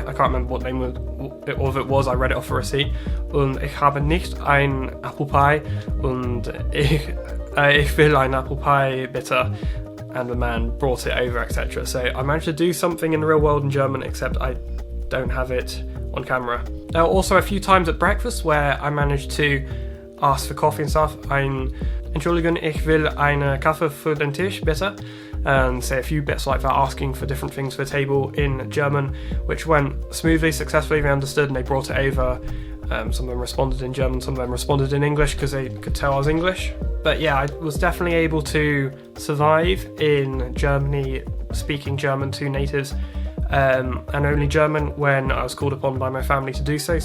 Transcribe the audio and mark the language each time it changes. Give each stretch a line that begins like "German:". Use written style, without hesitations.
English: I can't remember what name of it was. I read it off a receipt.
German: Und ich habe nicht ein apple pie und ich will ein apple pie bitte.
English: And the man brought it over, etc. So I managed to do something in the real world in German, except I don't have it on camera. There were also a few times at breakfast where I managed to ask for coffee and stuff.
German: Entschuldigung, ich will eine Kaffee für den Tisch, bitte.
English: And say a few bits like that, asking for different things for the table in German, which went smoothly, successfully. They understood and they brought it over. Some of them responded in German, some of them responded in English because they could tell I was English. But yeah, I was definitely able to survive in Germany speaking German to natives, and only German when I was called upon by my family to do so.